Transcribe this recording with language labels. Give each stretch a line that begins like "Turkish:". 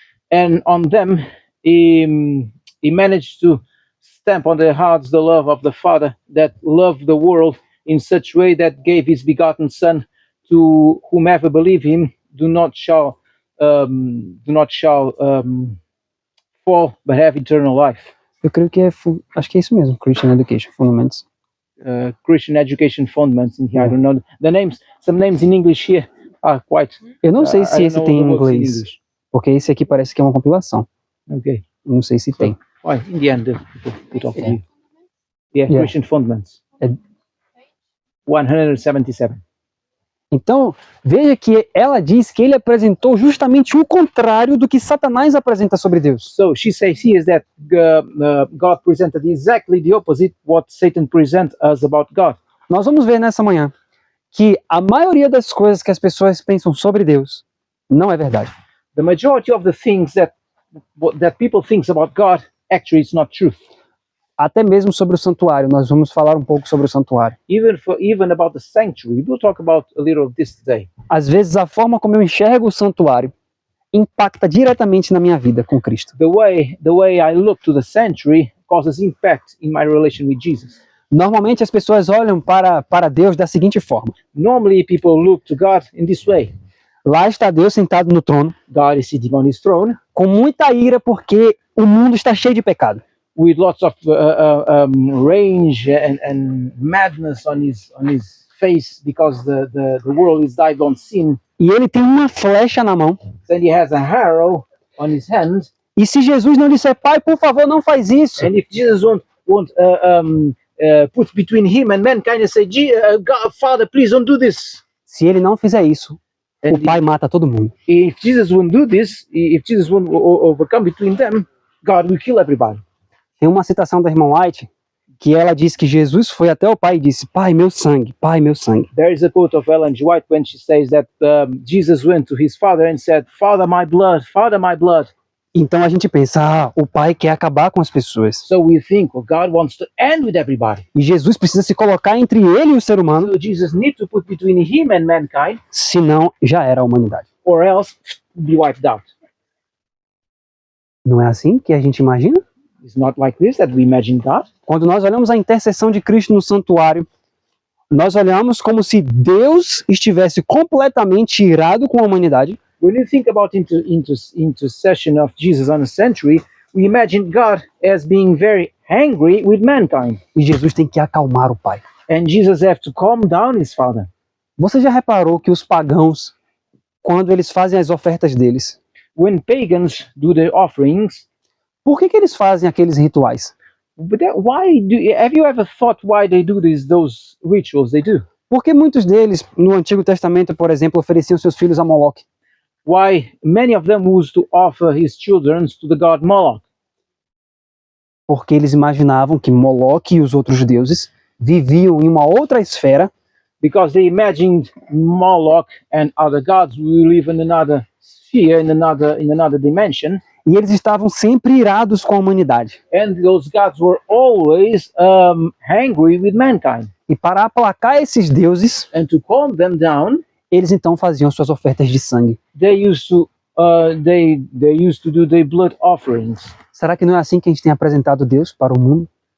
English: and on them he managed to stamp on their hearts the love of the Father that loved the world in such way that gave his begotten Son to whomever believe him do not shall fall but have eternal life.
Portuguese: Eu creio que acho que é isso mesmo, Christian Education Fundamentals.
English: Christian Education Fundamentals in here. I don't know the names. Some names in English here are quite.
Portuguese: Eu não sei se
English: I
Portuguese: esse
English: don't
Portuguese: tem em
English: know the words in
Portuguese: inglês,
English: English.
Portuguese: porque esse aqui parece que é uma compilação. Okay. Não sei se tem. Why? In the end, put off Yeah. you. Yeah, Yeah.
English: Christian Fundamentals. 177.
Portuguese: Então, veja que ela diz que ele apresentou justamente o contrário do que Satanás apresenta sobre Deus.
English: So she says here is that God presented exactly the opposite what Satan presents us about God.
Portuguese: Nós vamos ver nessa manhã que a maioria das coisas que as pessoas pensam sobre Deus não é verdade.
English: The majority of the things that people think about God actually is not truth.
Portuguese: Até mesmo sobre o santuário, nós vamos falar um pouco sobre o santuário.
English: Even about the sanctuary, we'll talk about a little of this today.
Portuguese: Às vezes a forma como eu enxergo o santuário impacta diretamente na minha vida com Cristo.
English: The way I look to the sanctuary causes impact in my relation with Jesus.
Portuguese: Normalmente as pessoas olham para Deus da seguinte forma:
English: Normally people look to God in this way.
Portuguese: lá está Deus sentado no trono,
English: God is sitting on his throne
Portuguese: com muita ira porque o mundo está cheio de pecado.
English: with lots of rage and madness on his face because the world is died on sin.
Portuguese: E ele tem uma flecha na mão.
English: Then he has a arrow on his hand.
Portuguese: E se Jesus não disser, Pai, por favor, não faz isso,
English: And if Jesus won't put between him and mankind and say, God, Father, please don't do this.
Portuguese: se ele não fizer isso,
English: And
Portuguese: o Pai mata todo mundo.
English: if Jesus won't do this, if Jesus won't overcome between them, God will kill everybody.
Portuguese: Tem uma citação da irmã White que ela diz que Jesus foi até o Pai e disse, Pai, meu sangue, Pai, meu sangue.
English: There is a quote of Ellen G. White when she says that Jesus went to his father and said, Father, my blood, Father, my blood.
Portuguese: Então a gente pensa, o Pai quer acabar com as pessoas.
English: So we think, well, God wants to end with everybody.
Portuguese: E Jesus precisa se colocar entre ele e o ser humano,
English: So Jesus needs to put between him and mankind,
Portuguese: senão já era a humanidade.
English: or else be wiped out.
Portuguese: Não é assim que a gente imagina?
English: It's not like this that we imagine God.
Portuguese: Quando nós olhamos a intercessão de Cristo no santuário, nós olhamos como se Deus estivesse completamente irado com a humanidade,
English: When you think about intercession of Jesus on the sanctuary, we imagine God as being very angry with mankind.
Portuguese: e Jesus tem que acalmar o Pai.
English: And Jesus have to calm down his father.
Portuguese: Você já reparou que os pagãos, quando eles fazem as ofertas deles,
English: When pagans do their offerings,
Portuguese: por que eles fazem aqueles rituais?
English: but have you ever thought why they do those rituals they do?
Portuguese: Porque muitos deles, no Antigo Testamento, por exemplo, ofereciam seus filhos a Moloque.
English: Why many of them used to offer his children to the god Moloch?
Portuguese: Porque eles imaginavam que Moloque e os outros deuses viviam em uma outra esfera,
English: Because they imagined Moloch and other gods will live in another sphere, in another dimension,
Portuguese: e eles estavam sempre irados com a humanidade.
English: and those gods were always angry with mankind.
Portuguese: E para aplacar esses deuses,
English: And to calm them down,
Portuguese: eles então faziam suas ofertas de sangue.
English: they used to do their blood offerings.
Portuguese: Será que não é assim que a gente tem apresentado Deus para o mundo?